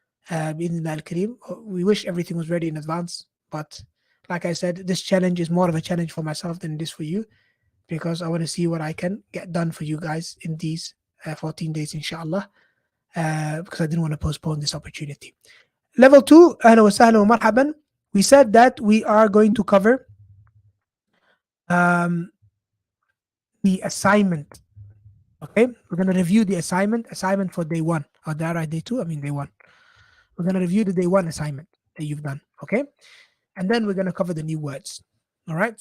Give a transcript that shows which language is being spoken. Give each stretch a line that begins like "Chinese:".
Arabic: بإذن الله الكريم.
English: We wish everything was ready in advance, but like I said, this challenge is more of a challenge for myself than it is for you, because I want to see what I can get done for you guys in these 14 days, inshallah, because I didn't want to postpone this opportunity. Level 2,
Arabic: أهلا وسهلا ومرحبا.
English: We said that we are going to cover the assignment Okay, we're gonna review the assignment for day one. Oh, did I write day two? I mean day one. We're gonna review the day one assignment that you've done. Okay, and then we're gonna cover the new words. All right.